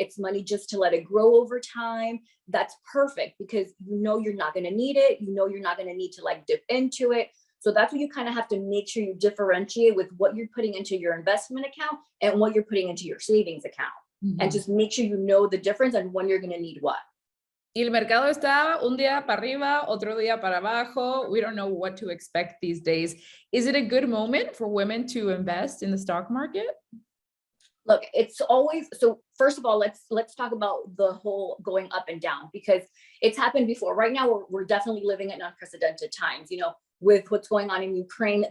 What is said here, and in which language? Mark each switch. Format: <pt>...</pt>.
<en>It's money just to let it grow over time. That's perfect, because you're not going to need it. You're not going to need to dip into it. So that's what you kind of have to make sure you differentiate with what you're putting into your investment account and what you're putting into your savings account. Mm-hmm. And just make sure you know the difference and when you're going to need what.</en> <es>Y el mercado está un día para arriba, otro día para abajo.</es> <en>We don't know what to expect these days. Is it a good moment for women to invest in the stock market? Look, it's always, so first of all, let's talk about the whole going up and down, because it's happened before. Right now, we're definitely living in unprecedented times, with what's going on in Ukraine.</en>